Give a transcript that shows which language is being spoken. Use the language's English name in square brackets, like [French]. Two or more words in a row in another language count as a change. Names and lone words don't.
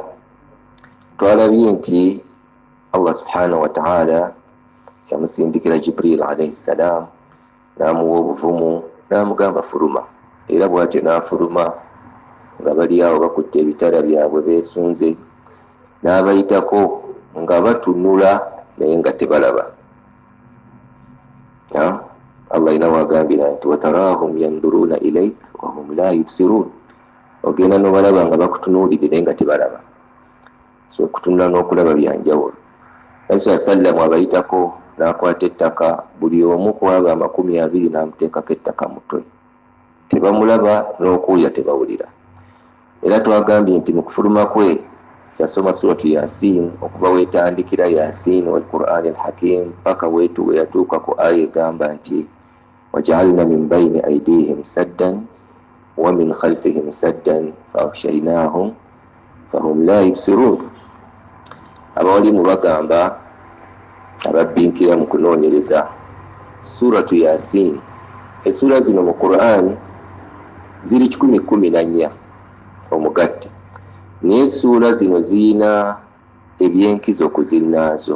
[Ganda] Twalabye nti [Arabic] الله سبحانه وتعالى [Ganda] yamusindikira [Arabic] جبريل عليه السلام [Ganda] n'amuwa obuvumu n'amugamba fuluma, era bw'atyo n'afuluma nga bali awo bakutte ebitala byabwe beesunze, n'abayitako nga batunula naye nga tebalaba. Allah ina wagambira nti [Arabic] وتراهم ينظرون إليك وهم لا يبصرون, [Ganda] ogenda n'obalaba nga bakutunuulira naye nga tebalaba. So okutunula n'okulaba byanjawulo. [Arabic] النبي صلى الله عليه وسلم [Ganda] abayitako n'akwata ettaka, buli omu ku abo 20 n'amuteekako ettaka mutwe, tebamulaba n'okuwulira tebawulira. Era twagambye nti mu kufuluma kwe yasoma [Arabic] سورة يس [Ganda] okuba weetandikira [Arabic] يس والقرآن الحكيم [Ganda] paka wetu yatuuka ku aya egamba nti [Arabic] وجعلنا من بين أيديهم سدا ومن خلفهم سدا فأغشيناهم فهم لا يبصرون. [Ganda] Abawalimu bagamba ababbinkira mu kunoonyereza [Arabic] سورة يس, [Ganda] essura zino mu Qur'an ziri 14 omugatte, naye essuula zino ziyina ebyenkizo ku zinnaazo.